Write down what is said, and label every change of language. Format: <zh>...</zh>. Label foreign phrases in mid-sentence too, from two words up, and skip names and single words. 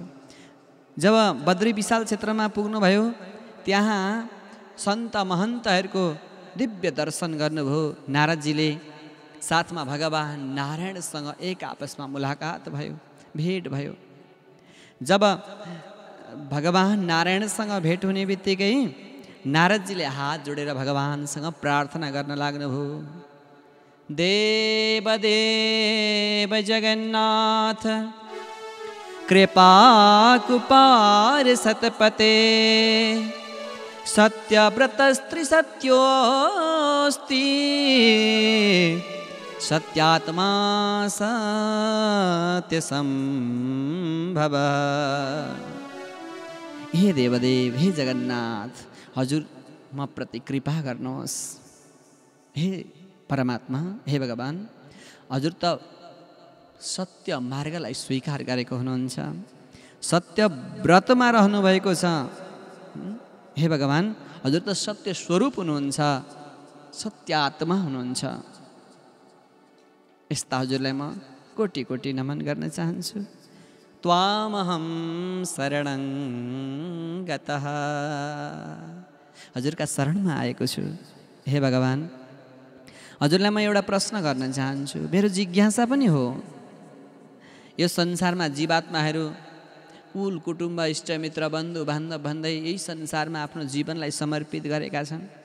<ne>जब बद्री विशाल क्षेत्रमा पुग्नुभयो, त्यहाँ सन्त महन्तहरूको दिव्य दर्शन गर्नुभयो नारदजीले। साथमा भगवान् नारायणसँग एक आपसमा मुलाकात भयो, भेट भयो। जब भगवान् नारायणसँग भेट हुने बित्तिकै नारदजीले हात जोडेर भगवान्सँग प्रार्थना गर्न लाग्नुभयो।</ne> <sa>देव जगन्नाथ कृपा कुपार सतपते सत्यव्रतस्त्रिसत्योऽस्ति सत्यात्मा सत्यसम्भव।</sa> <ne>हे देवदेव, हे जगन्नाथ, हजुर म प्रति कृपा गर्नुहोस्। हे परमात्मा, हे भगवान्, हजुर त सत्य मार्गलाई स्वीकार गरेको हुनुहुन्छ, सत्य व्रतमा रहनुभएको छ। हे भगवान्, हजुर त सत्य स्वरूप हुनुहुन्छ, सत्यात्मा हुनुहुन्छ। यस्ता हजुरलाई म कोटि कोटि नमन गर्न चाहन्छु।</ne> <sa>त्वामहं शरणं गतः,</sa> <ne>हजुरका शरणमा आएको छु। हे भगवान्, हजुरलाई म एउटा प्रश्न गर्न चाहन्छु, मेरो जिज्ञासा पनि हो। यो संसारमा जीवात्माहरू कुल कुटुम्ब इष्टमित्र बन्धु बान्धव भन्दै यही संसारमा आफ्नो जीवनलाई समर्पित गरेका छन्।</ne>